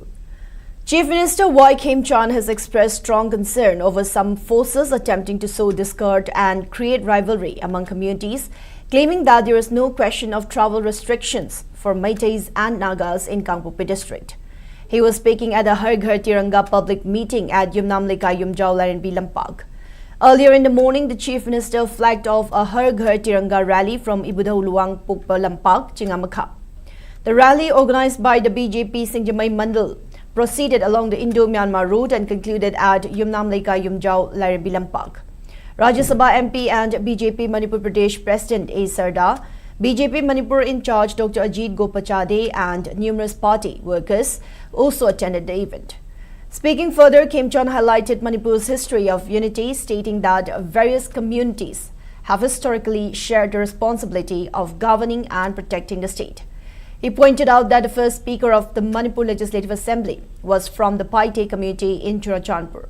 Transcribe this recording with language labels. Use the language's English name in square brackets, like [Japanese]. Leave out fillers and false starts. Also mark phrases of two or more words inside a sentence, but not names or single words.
[English] Chief Minister Kim Chan has expressed strong concern over some forces attempting to sow discord and create rivalry among communities, claiming that there is no question of travel restrictions for Meiteis and Nagas in Kangpokpi district. He was speaking at a Har Ghar Tiranga public meeting at Yumnam Leka Yumjau Larenbi Lampag. Earlier in the morning, the Chief Minister flagged off a Har Ghar Tiranga rally from Ibudha Luang Pukpa Lampag, Chingamakha. The rally, organized by the BJP Singjamai Mandal, proceeded along the Indo-Myanmar route and concluded at Yumnam Leka Yumjau Larenbi Lampag. Rajya Sabha MP and BJP Manipur Pradesh President A. Sarda, BJP Manipur in charge Dr. Ajit Gopachade and numerous party workers also attended the event. Speaking further, Kim Chan highlighted Manipur's history of unity, stating that various communities have historically shared the responsibility of governing and protecting the state. He pointed out that the first speaker of the Manipur Legislative Assembly was from the Paite community in Churachandpur.